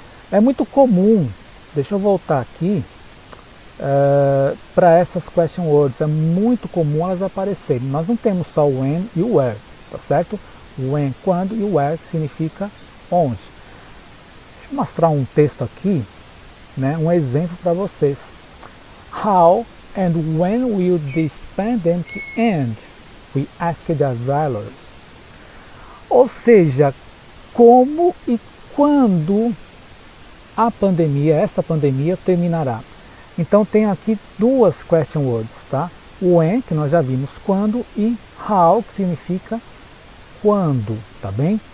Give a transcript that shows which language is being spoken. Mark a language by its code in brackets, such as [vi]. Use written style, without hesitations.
[pt] É muito comum, deixa eu voltar aqui, para essas question words, é muito comum elas aparecerem. Nós não temos só o when e o where, tá certo? O when, quando, e o where, que significa onde. Deixa eu mostrar um texto aqui, né, um exemplo para vocês. [en] How and when will this pandemic end? We asked the travelers. [pt] Ou seja, como e quando a pandemia, essa pandemia terminará. Então tem aqui 2 question words, tá? When, que nós já vimos quando, e how, que significa quando, tá bem?